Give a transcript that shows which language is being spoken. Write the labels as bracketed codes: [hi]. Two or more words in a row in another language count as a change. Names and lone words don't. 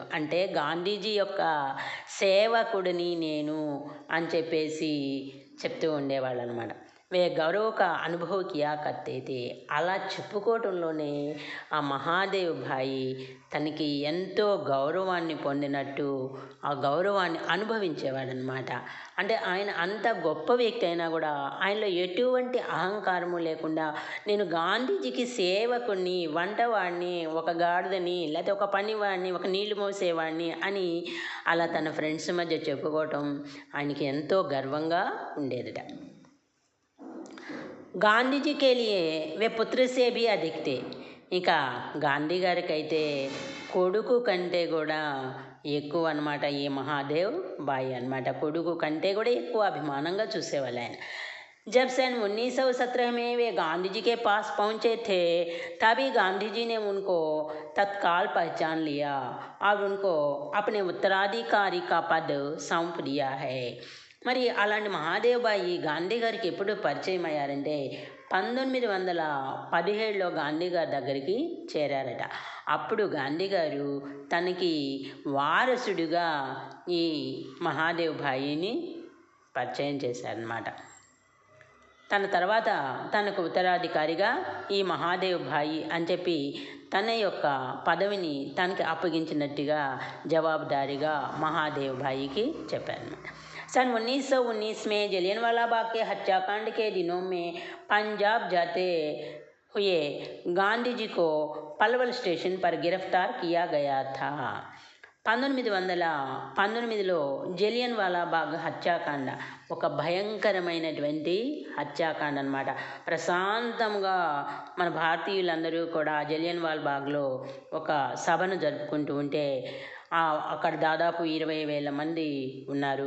[te] అంటే గాంధీజీ యొక్క సేవకుడిని నేను అని చెప్పేసి చెప్తూ ఉండేవాళ్ళు అనమాట. [hi] वे गौरव अनुभव किया करते थे. [te] అలా చెప్పుకోవటంలోనే ఆ మహాదేవ్ భాయి తనకి ఎంతో గౌరవాన్ని పొందినట్టు ఆ గౌరవాన్ని అనుభవించేవాడనమాట. అంటే ఆయన అంత గొప్ప వ్యక్తి అయినా కూడా ఆయనలో ఎటువంటి అహంకారము లేకుండా, నేను గాంధీజీకి సేవకుడిని, వంటవాడిని, ఒక గాడిదని, లేకపోతే ఒక పనివాడిని, ఒక నీళ్లు మోసేవాడిని అని అలా తన ఫ్రెండ్స్ మధ్య చెప్పుకోవటం ఆయనకి ఎంతో గర్వంగా ఉండేదట. [hi] గాంధీజీ के लिए वे पुत्र से भी अधिक थे. [te] ఇక గాంధీ గారికి అయితే కొడుకు కంటే కూడా ఎక్కువ అనమాట ఈ మహాదేవ్ భాయి అనమాట. కొడుకు కంటే కూడా ఎక్కువ అభిమానంగా చూసేవాళ్ళు ఆయన. [hi] जब सन 1917 में वे गांधी जी के पास पहुँचे थे, तभी गांधी जी ने उनको तत्काल पहचान लिया और उनको अपने उत्तराधिकारी का पद सौंप दिया है. [te] మరి అలాంటి మహాదేవ్ భాయి గాంధీ గారికి ఎప్పుడు పరిచయం అయ్యారంటే 1917లో గాంధీ గారి దగ్గరికి చేరారట. అప్పుడు గాంధీ గారు తనకి వారసుడిగా ఈ మహాదేవ్ భాయిని పరిచయం చేశారనమాట. తన తర్వాత తనకు ఉత్తరాధికారిగా ఈ మహాదేవ్ భాయి అని చెప్పి తన యొక్క పదవిని తనకి అప్పగించినట్టుగా జవాబుదారీగా మహాదేవ్ భాయికి చెప్పారనమాట. [hi] सन 1919 में जलियांवाला बाग के हत्याकांड के दिनों में पंजाब जाते हुए गांधी जी को पलवल स्टेशन पर गिरफ्तार किया गया था. [te] 1919లో జలియన్వాలా బాగ్ హత్యాకాండ ఒక భయంకరమైనటువంటి హత్యాకాండ అనమాట. ప్రశాంతంగా మన భారతీయులందరూ కూడా జలియన్వాలా బాగ్లో ఒక సభను జరుపుకుంటూ ఉంటే అక్కడ దాదాపు 20,000 మంది ఉన్నారు.